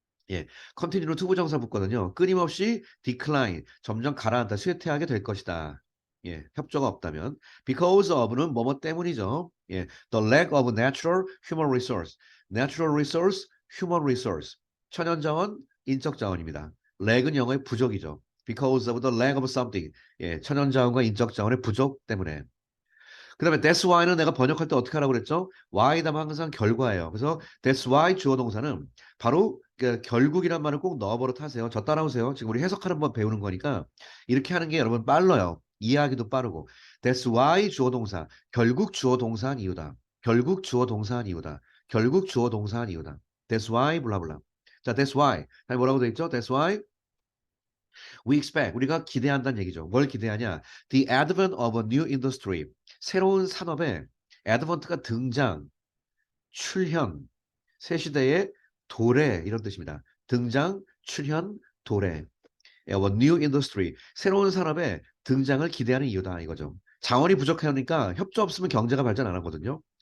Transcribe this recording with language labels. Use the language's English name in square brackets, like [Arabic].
[Korean] 예, 컨티뉴로 투부정사 붙거든요. 끊임없이 decline, 점점 가라앉다, 쇠퇴하게 될 것이다. 예, 협조가 없다면 because of는 뭐뭐 때문이죠. [English] 예, the lack of natural human resource, natural resource, human resource. [Korean] 천연자원, 인적자원입니다. lack은 영어의 부족이죠. [English] because of the lack of something. [Korean] 예, 천연자원과 인적자원의 부족 때문에. 그다음에 that's why는 내가 번역할 때 어떻게 하라고 그랬죠? why 다음 항상 결과예요. 그래서 that's why 주어 동사는 바로 그 결국이란 말을 꼭 넣어버릇 하세요. 저 따라오세요. 지금 우리 해석하는 법 배우는 거니까 이렇게 하는 게 여러분 빨라요. 이해하기도 빠르고. that's why 주어 동사. 결국 주어 동사한 이유다. 결국 주어 동사한 이유다. 결국 주어 동사한 이유다. [English] That's why 블라블라. [Korean] 자, that's why. 다시 뭐라고 돼 있죠? [English] That's why we expect. [Korean] 우리가 기대한다는 얘기죠. 뭘 기대하냐? [English] The advent of a new industry. [Korean] 새로운 산업의 advent가 등장, 출현, 새 시대의 도래 이런 뜻입니다. 등장, 출현, 도래. [English] of a new industry. [Korean] 새로운 산업의 등장을 기대하는 이유다 이거죠. 자원이 부족하니까 협조 없으면 경제가 발전 안 하거든요.